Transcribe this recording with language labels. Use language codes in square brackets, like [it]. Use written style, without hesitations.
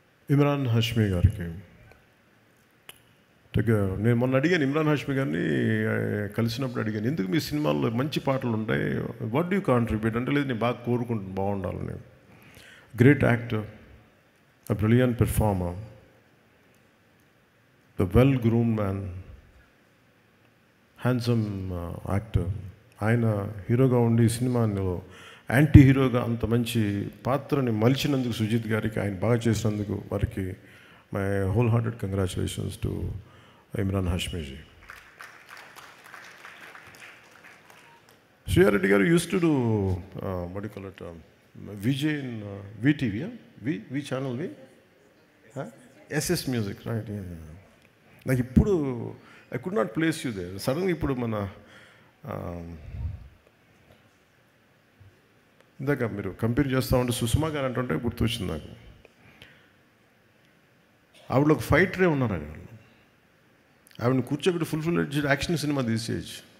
[te] ఇమ్రాన్ హష్మీ గారికి నేను మొన్న అడిగాను, ఇమ్రాన్ హష్మీ గారిని కలిసినప్పుడు అడిగాను, ఎందుకు మీ సినిమాల్లో మంచి పాటలు ఉంటాయి, [en] what do you contribute [te] అంటే, లేదు నేను బాగా కోరుకుంటాను బాగుండాలని. [en] Great actor, a brilliant performer, the well-groomed man, handsome actor. [te] ఆయన హీరోగా ఉండి సినిమాలో యాంటీ హీరోగా అంత మంచి పాత్రని మలిచినందుకు సుజిత్ గారికి, ఆయన బాగా చేసినందుకు వారికి [en] My whole hearted congratulations to Imran హష్మీజీ. Shriya Reddy గారు use to do what do you call it, VJ in VTV, V channel, SS Music, right? [te] నాకు ఇప్పుడు [en] I could not place you there. [te] సడన్గా ఇప్పుడు మన ఇందాక మీరు కంపేర్ చేస్తూ ఉంటే సుష్మా గారు అంటుంటే గుర్తొచ్చింది నాకు. ఆవిడ ఒక ఫైటరే ఉన్నారు, ఆవిడని కూర్చోబెట్టి ఫుల్ యాక్షన్ సినిమా తీసేయచ్చు.